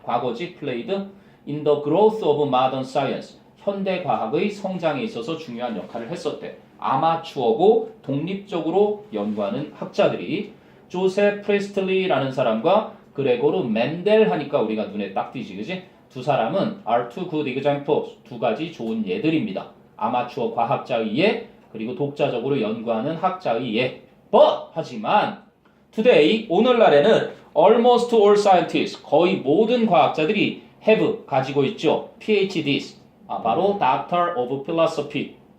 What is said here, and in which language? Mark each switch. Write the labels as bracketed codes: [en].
[ko] 과거지 [en] played in the growth of modern science, [ko] 현대 과학의 성장에 있어서 중요한 역할을 했었대. 아마추어고 독립적으로 연구하는 학자들이 조셉 프레스틀리라는 사람과 그레고르 멘델 하니까 우리가 눈에 딱 띄지, 그지? 두 사람은 [en] are two good examples. [ko] 두 가지 좋은 예들입니다. 아마추어 과학자의 예, 그리고 독자적으로 연구하는 학자의 예. [en] But [ko] 하지만 [en] today [ko] 오늘날에는 [en] almost all scientists [ko] 거의 모든 과학자들이 [en] have [ko] 가지고 있죠. [en] PhDs [ko] 바로 [en] Doctor of Philosophy